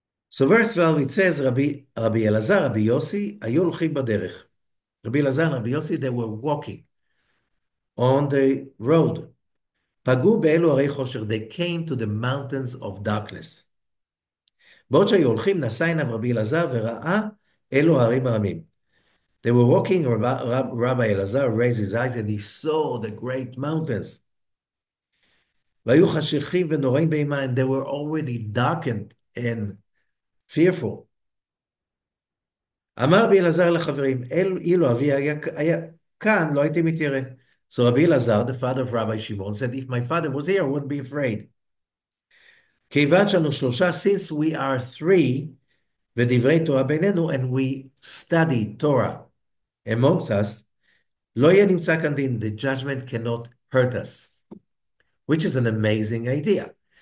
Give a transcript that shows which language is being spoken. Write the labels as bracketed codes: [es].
[en] So verse 12, it says, Rabbi Elazar, Rabbi Yossi, [he] היו הולכים בדרך. [en] Rabbi Elazar and Rabbi Yossi, they were walking on the road. [he] פגעו באלו הרי חושך. [en] They came to the mountains of darkness. [he] בעוד שהיו הולכים, נשא עיניו רבי אלעזר וראה אלו הרים הרמים. [en] They were walking, Rabbi Elazar raised his eyes and he saw the great mountains. [he] והיו חשיכים ונוראים באימה, [en] and they were already darkened and fearful. [he] אמר רבי אלעזר לחברים, אילו אבי היה כאן, לא הייתי מתיירא. [en] So Rabbi Elazar, the father of Rabbi Shimon, said, if my father was here, I wouldn't be afraid. [he] כיוון שאנו שלושה, [en] since we are three, [he] ודברי תורה בינינו, [en] and we study Torah amongst us, [he] לא יהיה נמצא כאן דין, [en] the judgment cannot hurt us, which is an amazing idea.